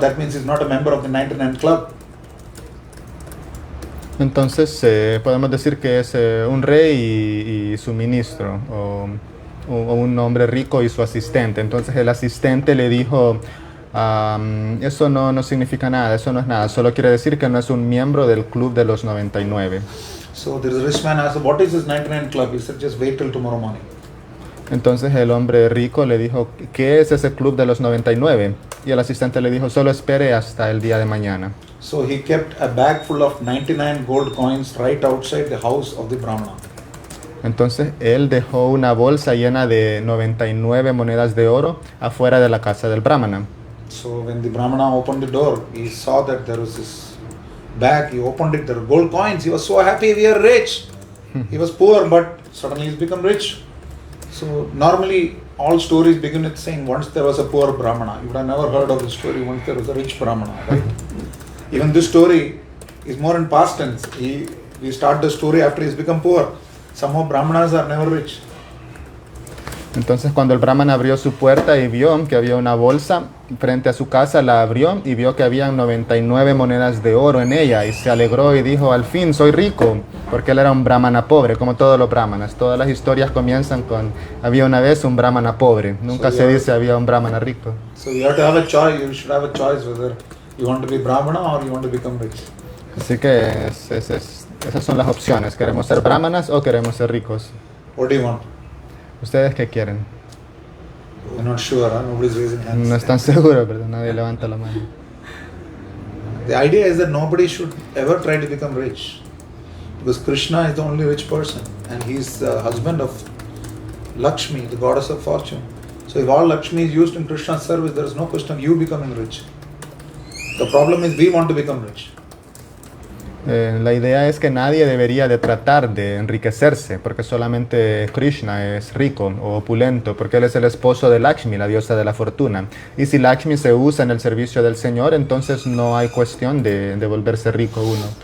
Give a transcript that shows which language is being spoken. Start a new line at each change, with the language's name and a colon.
English: That means he's not a member of the 99 Club.
Spanish: Entonces podemos decir que es un rey y su ministro, o un hombre rico y su asistente. Entonces el asistente le dijo, eso no significa nada, eso no es nada, solo quiere decir que no es un miembro del club de los 99.
English: So the rich man asked, what is this 99 Club? He said, just wait till tomorrow morning.
Spanish: Entonces el hombre rico le dijo, ¿qué es ese club de los 99? Y el asistente le dijo, solo espere hasta el día de mañana.
English: So he kept a bag full of 99 gold coins right outside the house of the Brahmana.
Spanish: Entonces él dejó una bolsa llena de 99 monedas de oro afuera de la casa del brahmana.
English: So when the Brahmana opened the door, he saw that there was this bag. He opened it, there were gold coins. He was so happy, we are rich. He was poor, but suddenly he's become rich. So normally all stories begin with saying once there was a poor Brahmana. You would have never heard of the story once there was a rich Brahmana, right? Even this story is more in past tense. We start the story after he's become poor. Somehow Brahmanas are never rich.
Spanish: Entonces cuando el brahmana abrió su puerta y vio que había una bolsa frente a su casa, la abrió y vio que había 99 monedas de oro en ella y se alegró y dijo, al fin soy rico, porque él era un brahmana pobre, como todos los brahmanas. Todas las historias comienzan con, había una vez un brahmana pobre, nunca se dice había un brahmana rico.
English: So you have to have a choice. You should have a choice whether you want to be Brahmana or you want to become rich.
Spanish: Así que esas son las opciones, queremos ser brahmanas o queremos ser ricos.
English: What do you want?
Spanish: ¿Ustedes qué quieren?
English: You're not sure, huh? Nobody's raising hands.
Spanish: No están seguros, pero nadie levanta la mano.
English: The idea is that nobody should ever try to become rich. Because Krishna is the only rich person and he's the husband of Lakshmi, the goddess of fortune. So if all Lakshmi is used in Krishna's service, there is no question of you becoming rich. The problem is we want to become rich.
Spanish: La idea es que nadie debería de tratar de enriquecerse, porque solamente Krishna es rico o opulento, porque él es el esposo de Lakshmi, la diosa de la fortuna. Y si Lakshmi se usa en el servicio del Señor, entonces no hay cuestión de volverse rico uno.